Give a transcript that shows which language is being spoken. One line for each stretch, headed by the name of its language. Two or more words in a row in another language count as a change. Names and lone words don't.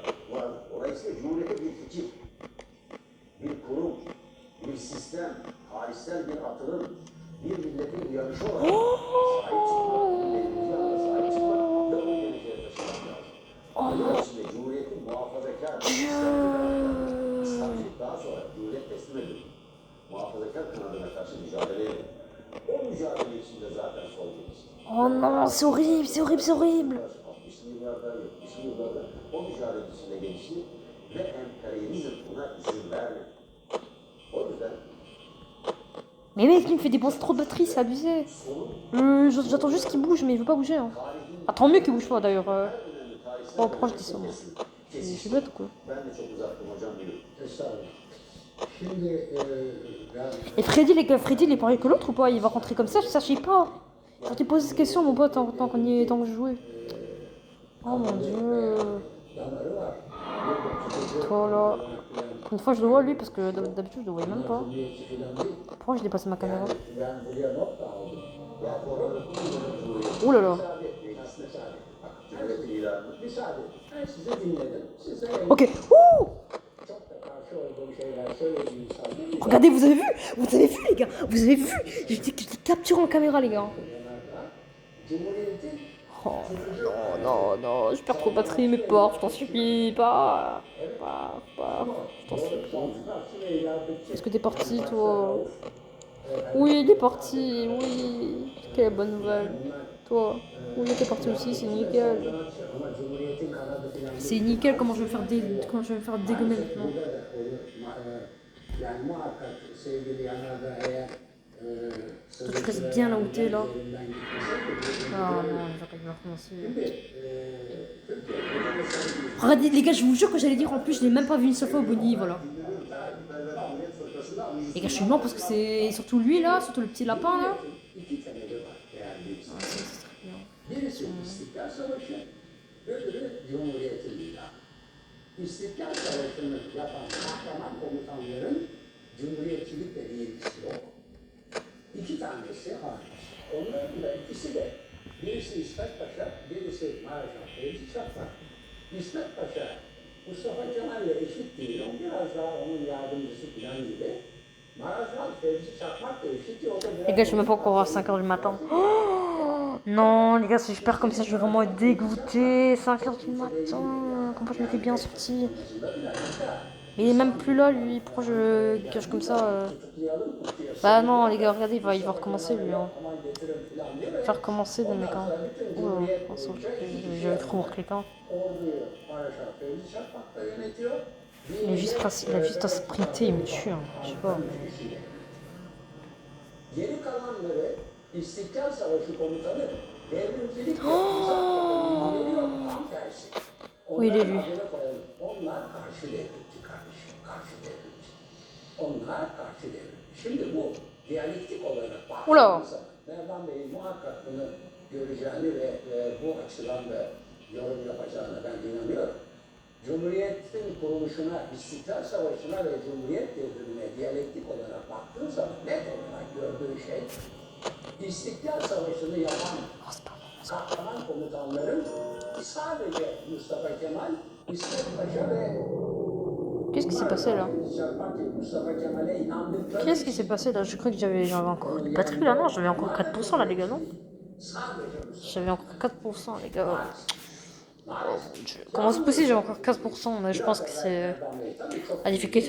Turkish: Dolayısıyla Cumhuriyet'e bir fikir, bir kurum, bir sistem, tarihsel bir atılım, bir milletin uyanışı olarak sahip çıkmak, devrimci yanına sahip çıkmak ve o geleceğe taşımak lazım. Bunun için de Cumhuriyet'in muhafazakar, İslamcılık daha sonra Cumhuriyet teslim edildi. Muhafazakar kanadına karşı mücadele edildi. O mücadele içinde zaten sol gelişti.
French: Oh non, c'est horrible, c'est horrible, c'est horrible.
Turkish: 60'lı yıllarda, 70'li yıllarda o mücadele içinde gelişti ve emperyalizm buna izin vermedi. O yüzden
French: Mais mec, il me fait dépenser trop de batterie, c'est abusé. J'attends juste qu'il bouge, mais il veut pas bouger. Hein. Ah, tant mieux qu'il bouge pas d'ailleurs. Oh, pourquoi je dis ça moi? Je suis bête ou quoi?
Turkish: ben de çok uzattım hocam biliyorum. Estağfurullah. Şimdi ben
French: Et Freddy, les gars, Freddy, il est pareil que l'autre ou pas? Il va rentrer comme ça, je sais pas. Je t'ai posé cette question, mon pote, tant que je jouais. Oh mon dieu.
Turkish: damarı var.
French: Toi là. Une fois, je le vois lui parce que d'habitude, je le voyais même pas.
Turkish: Cumhuriyetçi falan değil.
French: Pourquoi j'ai dépassé ma caméra?
Turkish: Ben buraya not da aldım. Ya Cumhuriyetçi.
French: Ouh là là.
Turkish: Müsaade etmeyin, müsaade. Bak, Cumhuriyet'in ilanı. Müsaade. Ben sizi dinledim. Siz de
French: Ok. Ouh!
Turkish: çok da karşı olduğum şeyler söylediğiniz halde
French: Regardez, vous avez vu les gars, vous avez vu, j'étais capturé en caméra les gars.
Turkish: Cumhuriyet'in
French: Oh non, non, non, je perds trop de batterie, mais pars, je t'en supplie, pars, je t'en supplie. Est-ce que t'es parti toi? Oui, il est parti, oui. Quelle bonne nouvelle. Toi, oui, t'es parti aussi, c'est nickel.
Turkish: ama Cumhuriyet'in kanadı falan
French: C'est nickel, comment je vais me faire dégommer maintenant?
Turkish: burada da onu yani muhakkak sevgili Yanardağ eğer
French: Toi, tu restes bien là où t'es là. Ah non, j'aurais dû recommencer. Regardez les gars, je vous jure que j'allais dire en plus, je l'ai même pas vu une seule fois au Bonnie, voilà. Les gars, je suis mort parce que c'est surtout lui là, surtout le petit lapin là. Ah, c'est très bien.
Turkish: Birisi İstiklal Savaşı, öbürü Cumhuriyet'in ilanı. İstiklal Savaşı'nı yapan kahraman komutanların Cumhuriyetçilikle bir ilgisi yok. İki tanesi hariç. Onların da ikisi de birisi İsmet Paşa, birisi Maraşan Fevzi Çakmak. İsmet Paşa Mustafa Kemal'le eşit değil, o biraz daha onun yardımcısı falan gibi. Maraşan Fevzi Çakmak da eşit değil, o da
French: Les gars, je suis même pas encore à 5h du matin. Oh non, les gars, si je perds comme ça, je vais vraiment être dégoûté. 5h du matin. Comment je m'étais bien sorti. Mais il est même plus là, lui. Pourquoi je cache comme ça Bah non, les gars, regardez, il va recommencer, lui. Hein. Il va recommencer, le mec. Hein. Oh, j'avais trop quelqu'un.
Turkish: orduyu Maraşan Fevzi Çakmak da yönetiyor.
French: Il a juste à sprinter, il me tue. Hein. Je sais pas.
Turkish: Geri kalanları İstiklal Savaşı komutanı devrimcilikle ilgileniyor, tam tersi.
French: Oui, il est lui.
Turkish: adını koyalım. Onlar karşı devrimci kardeşim, karşı devrimci. Onlar karşı devrimci. Şimdi bu diyalektik olarak
French: Oula.
Turkish: baktığımızda Merdan Bey'in muhakkak bunu göreceğini ve bu açıdan da yorum yapacağına ben inanıyorum. Cumhuriyetin kuruluşuna, İstiklal Savaşı'na ve Cumhuriyet devrimine diyalektik olarak baktığın zaman net olarak gördüğün şey İstiklal Savaşı'nı yapan kahraman komutanların sadece Mustafa Kemal, İsmet Paşa ve
French: Qu'est-ce qui s'est passé là
Turkish: Mustafa Kemal'e inandıkları
French: Qu'est-ce qui s'est passé là? Je crois que j'avais encore une batterie là, non? J'avais encore 4% là, les gars, non? J'avais encore 4%, les gars. Oh mon dieu. Comment c'est possible? J'ai encore 15%, mais je pense que c'est la difficulté.